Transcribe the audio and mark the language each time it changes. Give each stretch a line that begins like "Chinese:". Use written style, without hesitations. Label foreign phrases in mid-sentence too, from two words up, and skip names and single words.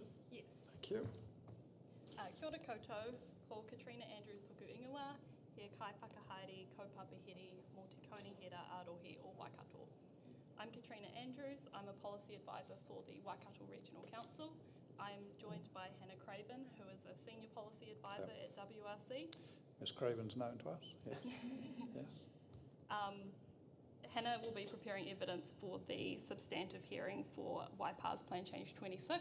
English: Yes. Thank you.
Māori: Kia ora koutou, ko Katrina Andrews toku ingoa, he kai whakahaere kaupapaheri mō te kaunihera arohi o Waikato.
English: I'm Katrina Andrews, I'm a policy advisor for the Waikato Regional Council. I'm joined by Hannah Craven, who is a senior policy advisor at WRC. Ms Craven's known to us, yes. Yes. Hannah will be preparing evidence for the substantive hearing for Waipā's Plan Change 26.